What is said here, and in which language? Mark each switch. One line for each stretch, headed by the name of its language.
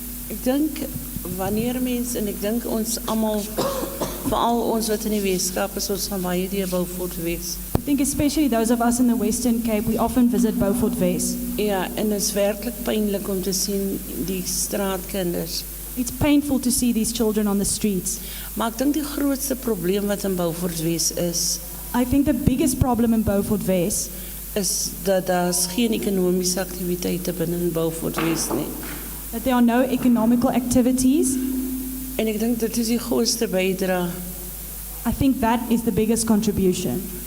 Afrikaans: Ek dink wanneer mense en ek dink ons almal veral ons wat in die Weskaap is, ons gaan baie deur Beaufort wees.
English: I think especially those of us in the Western Cape, we often visit Beaufort West.
Afrikaans: Ja, en dit is werklik pynlik om te sien die straatkinders.
English: It's painful to see these children on the streets.
Afrikaans: Maar ek dink die grootste probleem wat in Beaufort West is,
English: I think the biggest problem in Beaufort West
Afrikaans: is dat daar's geen ekonomiese aktiwiteite binne in Beaufort West nie.
English: that there are no economical activities.
Afrikaans: En ek dink dit is die grootste bydrae.
English: I think that is the biggest contribution.